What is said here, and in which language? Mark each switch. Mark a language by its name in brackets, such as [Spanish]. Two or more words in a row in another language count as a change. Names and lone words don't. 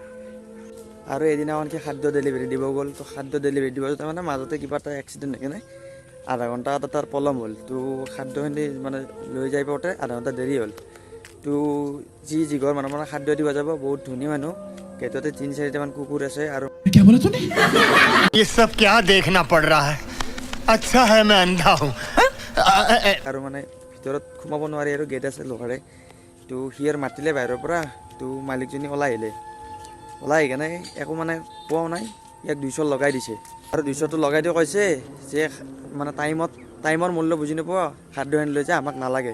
[Assamese] আৰু এদিনাখন সি খাদ্য ডেলিভাৰী দিব গ'ল। তো খাদ্য ডেলিভাৰী দিব যাওঁতে মানে মাজতে কিবা এটা এক্সিডেণ্ট হৈ কিনে আধা ঘণ্টা এটা তাৰ পলম হ'ল। তো খাদ্যখিনি মানে লৈ যাই পাওঁতে আধা ঘণ্টা দেৰি হ'ল। তো যি ঘৰ মানুহ মানে খাদ্য দিব যাব বহুত ধনী মানুহ, গেটতে 3-4টা মান কুকুৰ আছে। আৰু [Hindi] क्या बोला तूने? ये सब क्या देखना पड़ रहा है? अच्छा है मैं अंधा हूँ। [Assamese] আৰু মানে ভিতৰত সোমাব নোৱাৰি আৰু গেট আছে লোহাৰে। তো সি আৰু মাতিলে বাহিৰৰ পৰা। তো মালিকজনী ওলাই আহি কেনে একো মানে পোৱাও নাই, ইয়াক 200 লগাই দিছে। আৰু 200টো লগাই দি কৈছে যে মানে টাইমৰ মূল্য বুজি নোপোৱা, খাদ্যখিনি লৈ যা, আমাক নালাগে।